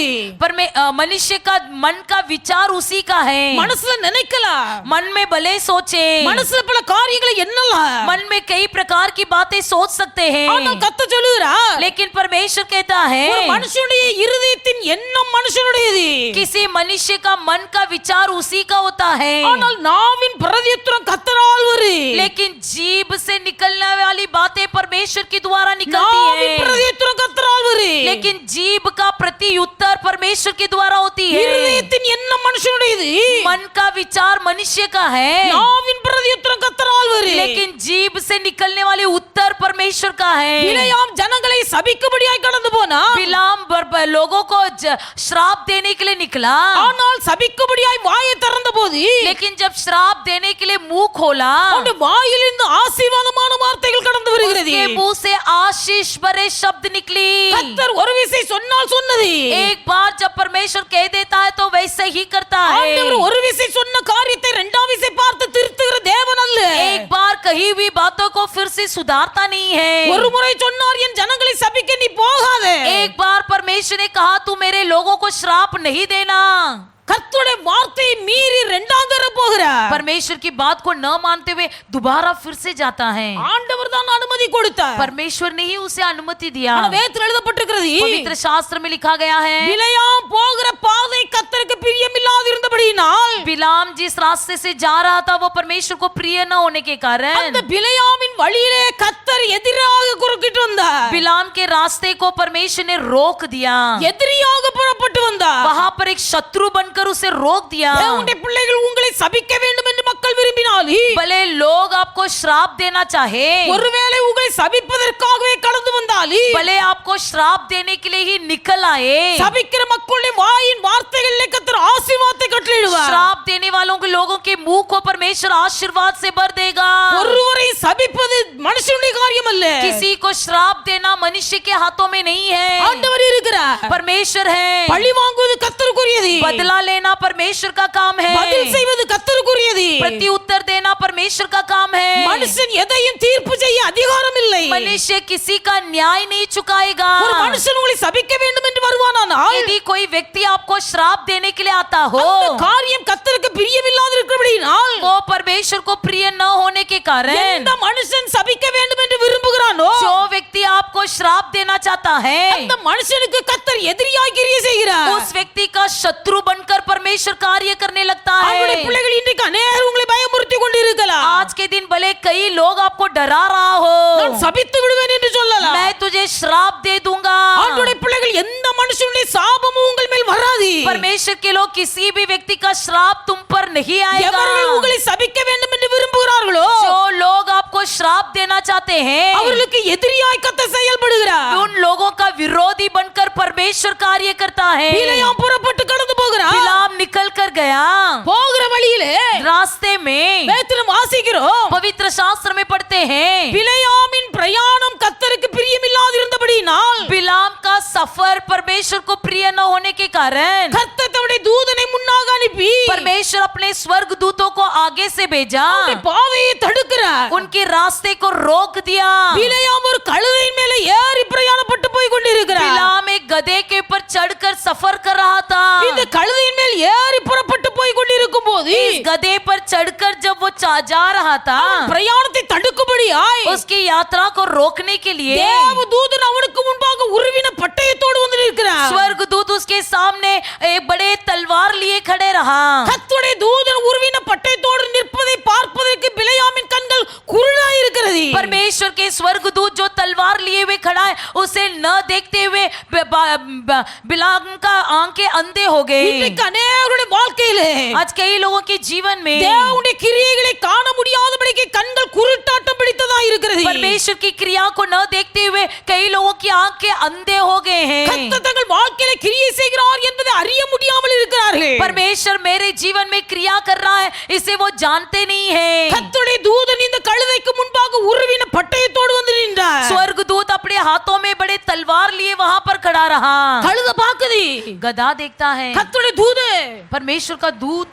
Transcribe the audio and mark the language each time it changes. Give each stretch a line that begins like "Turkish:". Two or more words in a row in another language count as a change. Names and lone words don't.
Hindi: पर में मनुष्य का मन का विचार उसी का है।
Tamil: மனசுல நினைக்கலாம்,
Hindi: मन में भले सोचे,
Tamil: மனசுல பல காரியங்களை எண்ணலாம்,
Hindi: मन में कई प्रकार की बातें सोच सकते हैं,
Tamil: ஆனால் கர்த்தர் சொல்லுகிறார்
Hindi: लेकिन परमेश्वर कहता है
Tamil: ஒரு மனுஷனுடைய இருதயத்தின் எண்ணம் மனுஷனுடையது,
Hindi: किसी मनुष्य का मन का विचार उसी का होता है,
Tamil: ஆனால் நாவின் பிரதியுத்தரம் கர்த்தரால் வரும்।
Hindi: लेकिन जीभ से निकलने वाली बातें परमेश्वर के द्वारा निकलती
Tamil: நாவின்
Hindi: है,
Tamil: பிரதியுத்தரம் கர்த்தரால் வரும்।
Hindi: लेकिन जीभ का प्रति उत्तर परमेश्वर के द्वारा होती है।
Tamil: இருதயத்தின் எண்ணம் மனுஷனுடையது,
Hindi: मन का विचार मनुष्य का है,
Tamil: நாவின் பிரதியுத்தரம் கர்த்தரால் வரும்।
Hindi: लेकिन जीभ से निकलने वाले उत्तर परमेश्वर का है।
Tamil: பிலேயாம் ஜனங்களை சபிக்கும்படியாய் கடந்து போனான்,
Hindi: बिलाम लोगों को श्राप देने के लिए निकला,
Tamil: ஆனால் சபிக்கும்படியாய் வாயை திறந்தபோது
Hindi: लेकिन जब श्राप देने के लिए मुंह खोला,
Tamil: அவனுடைய வாயிலிருந்து ஆசீர்வாதமான வார்த்தைகள் கடந்து வருகிறது।
Hindi: उसके मुंह से आशीष भरे शब्द निकली।
Tamil: கர்த்தர் ஒரு விசை சொன்னால் சொன்னது,
Hindi: एक बार जब परमेश्वर कह देता है तो वैसे ही करता
Tamil: ஆண்டவர்
Hindi: है।
Tamil: ஒரு விசை சொன்ன காரியத்தை இரண்டாம் விசை பார்த்து திருத்துகிற தேவன் அல்ல।
Hindi: एक बार कही हुई बातों को फिर से सुधारता नहीं है।
Tamil: ஒரு முறை சொன்னார் என் ஜனங்களை சபிக்க நீ போகாதே,
Hindi: एक बार परमेश्वर ने कहा तू मेरे लोगों को श्राप नहीं देना।
Tamil: கர்த்தருடைய வார்த்தையை மீறி இரண்டாம் தடவை போகிறார்।
Hindi: परमेश्वर की बात को न मानते हुए दोबारा फिर से जाता है।
Tamil: ஆண்டவர் தான் அனுமதி கொடுத்தார்,
Hindi: परमेश्वर ने ही उसे अनुमति दिया।
Tamil: ஆனா வேதத்தில் எழுதப்பட்டிருக்கிறது
Hindi: पवित्र शास्त्र में लिखा गया है
Tamil: பிலேயாம் போகிற பாதை கர்த்தருக்கு பிரியமில்லாதிருந்தபடியினால்
Hindi: बिलाम जिस रास्ते से जा रहा था वो परमेश्वर को प्रिय न होने के कारण
Tamil: அந்த பிலேயாமின் வழியிலே கர்த்தர் எதிராக குறுக்கிட்டு வந்தார்,
Hindi: बिलाम के रास्ते को परमेश्वर ने रोक दिया।
Tamil: எதிரியாக புறப்பட்டு வந்தார்।
Hindi: वहां पर एक शत्रु बनकर उसे रोक दिया।
Tamil: தேவனுடைய பிள்ளைகள் உங்களை சபிக்க வேண்டும் என்று மக்கள் விரும்பினால்
Hindi: भले लोग आपको श्राप देना चाहे,
Tamil: ஒருவேளை உங்களை சபிப்பதற்காகவே கடந்து வந்தால்
Hindi: भले आपको श्राप देने के लिए ही निकल आए,
Tamil: சபிக்கிற மக்களுடைய வாயின் வார்த்தைகளிலே கர்த்தர் ஆசீர்வாதத்தை கட்டளையிடுவார்।
Hindi: श्राप देने वालों के लोगों के मुंह को परमेश्वर आशीर्वाद से भर देगा।
Tamil: ஒருவரை சபிப்பது மனுஷனுடைய காரியம் அல்ல,
Hindi: किसी को श्राप देना मनुष्य के हाथों में नहीं है,
Tamil: ஆண்டவர் இருக்கிறார்।
Hindi: परमेश्वर है।
Tamil: பழி வாங்குவது கர்த்தருக்குரியது,
Hindi: बदला लेना परमेश्वर का काम है,
Tamil: பதில் செய்வது கர்த்தருக்குரியது।
Hindi: प्रति उत्तर देना परमेश्वर का काम है।
Tamil: மனுஷன் எதையும் தீர்ப்பு செய்ய அதிகாரம் இல்லை।
Hindi: मनुष्य किसी का न्याय नहीं चुकाएगा।
Tamil: ஒரு மனுஷன் உங்களை சபிக்க வேண்டும் என்று வருவானானால்
Hindi: यदि कोई व्यक्ति आपको श्राप देने के लिए आता हो,
Tamil: அந்த காரியம் கர்த்தருக்கு பிரியமில்லாதிருக்கிறபடியினால்
Hindi: वो परमेश्वर को प्रिय न होने के कारण
Tamil: எந்த மனுஷன் சபிக்க வேண்டும் என்று விரும்புகிறானோ
Hindi: जो व्यक्ति आपको श्राप देना चाहता है,
Tamil: அந்த மனுஷனுக்கு கர்த்தர் எதிரியாய் கிரியை செய்கிறார்।
Hindi: उस व्यक्ति का शत्रु बनकर परमेश्वर कार्य करने लगता
Tamil: அவருடைய
Hindi: है।
Tamil: பிள்ளைகள் இன்றைக்கு அநேகர் உங்களை பயமுறுத்தி கொண்டிருக்கலாம்,
Hindi: आज के दिन भले कई लोग आपको डरा रहा हो,
Tamil: நான் சபித்து விடுவேன் என்று சொல்லலாம்।
Hindi: मैं तुझे श्राप दे दूंगा।
Tamil: ஆண்டவருடைய பிள்ளைகள் எந்த மனுஷனுடைய சாபமும் உங்கள் மேல் வராது।
Hindi: परमेश्वर के लोग किसी भी व्यक्ति का श्राप तुम पर नहीं आएगा।
Tamil: எவர்கள் உங்களை சபிக்க வேண்டும் என்று விரும்புகிறார்களோ
Hindi: जो लोग आपको श्राप देना चाहते हैं,
Tamil: அவர்களுக்கு எதிரியாய் கர்த்தர் செயல்படுகிறார்।
Hindi: उन लोगों का विरोधी बनकर परमेश्वर कार्य करता है।
Tamil: பிலேயாம் புறப்பட்டு கடந்து போகிறார்,
Hindi: बिलाम निकल कर गया,
Tamil: போகிற வழியிலே
Hindi: रास्ते में
Tamil: வேதத்தில் வாசிக்கிறோம்,
Hindi: पवित्र शास्त्र में पढ़ते हैं
Tamil: பிலேயாமின் பிரயாணம் கர்த்தருக்கு பிரியமில்லாதிருந்தபடியினால்
Hindi: बिलाम का सफर परमेश्वर को प्रिय न होने के कारण
Tamil: கர்த்தர் தம்முடைய தூதனை முன்னாக அனுப்பி
Hindi: परमेश्वर अपने स्वर्ग दूतों को आगे से भेजा,
Tamil: அவருடைய பாதையை தடுக்கிறார்।
Hindi: उनके रास्ते को रोक दिया।
Tamil: பிலேயாம் ஒரு கழுதையின் மேலே ஏறி பிரயாணப்பட்டு போய் கொண்டிருக்கிறார்।
Hindi: बिलाम एक गधे के ऊपर चढ़कर सफर कर रहा था।
Tamil: இந்த கழுதையின் மேல் ஏறி புறப்பட்டு போய் கொண்டிருக்கும் போது
Hindi: इस गधे पर चढ़कर जब वो जा रहा था,
Tamil: பிரயாணத்தை தடுக்கும்படியாய்
Hindi: उसकी यात्रा को रोकने के लिए
Tamil: தேவதூதன் அவனுக்கு முன்பாக உருவின பட்டயத்தோடு வந்து நிற்கிறார்।
Hindi: स्वर्गदूत उसके सामने एक बड़े तलवार लिए खड़े रहा।
Tamil: கர்த்தருடைய தூதன் உருவின பட்டயத்தோடு நிற்பதை பார்ப்பதற்கு பிலேயாமின் கண்கள் குருடாய் இருக்கிறது।
Hindi: परमेश्वर के स्वर्गदूत जो तलवार लिए हुए खड़ा है उसे न देखते हुए बिलाम का आंखें अंधे हो गए।
Tamil: இன்றைக்கு அநேகருடைய வாழ்க்கையிலே
Hindi: आज कई लोगों के जीवन में
Tamil: தேவனுடைய கிரியைகளை காண முடியாதபடிக்கு கண்கள் குருட்டாட்டம் பிடித்ததா இருக்கிறது।
Hindi: परमेश्वर की क्रिया को न देखते हुए कई लोगों की आंखें अंधे हो गए हैं।
Tamil: கர்த்தர் தங்கள் வாழ்க்கையிலே கிரியை செய்கிறார் என்பதை அறிய முடியாமல் இருக்கிறார்கள்।
Hindi: परमेश्वर मेरे जीवन में क्रिया कर रहा है इसे वो जानते नहीं है।
Tamil: கர்த்தருடைய தூதன் இந்த கழுதைக்கு முன்பாக உருவின பட்டயத்தோடு வந்து நின்றார்।
Hindi: स्वर्गदूत अपने हाथों में बड़े तलवार तलवार लिए वहां पर खड़ा रहा।
Tamil: கழுத பாக்குது,
Hindi: गधा देखता है
Tamil: கர்த்தருடைய தூது
Hindi: परमेश्वर का दूत